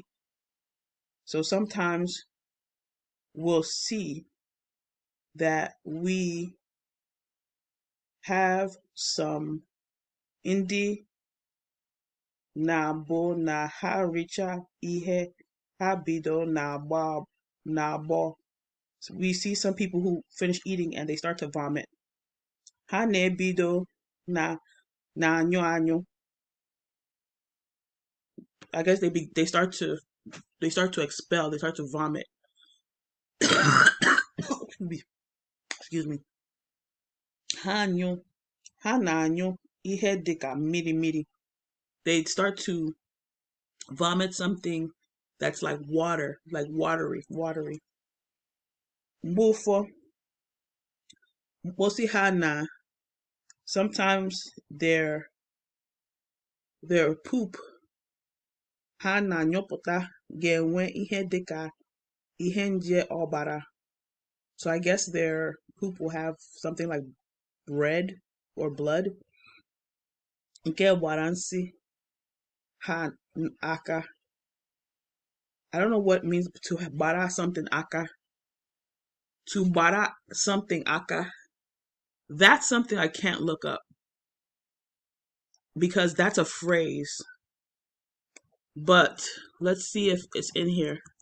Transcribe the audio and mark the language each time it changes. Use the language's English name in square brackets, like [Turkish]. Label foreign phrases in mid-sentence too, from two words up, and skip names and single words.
[English] So sometimes we'll see that we have some [Igbo] ndị na-abụ na ha richa ihe ha bido na-agbọ. [English] So we see some people who finish eating and they start to vomit. [Igbo] Ha na-ebido na-anyụ anyụ. [English] I guess they start to expel, they start to vomit. Excuse me. [Igbo] Ha na-anyụ ihe dịka mmiri. [English] They start to vomit something that's like water, like watery. [Igbo] Mgbe ụfọdụ mkposi ha na, [English] sometimes their poop [Igbo] ha na-anyụpụta ga-enwe ihe dịka ihe nje ọbara. [English] So I guess their poop will have something like bread or blood. [Igbo] Nke waransi ha aka. [English] I don't know what it means to bara something aka. To bara something aka. That's something I can't look up because that's a phrase. But let's see if it's in here.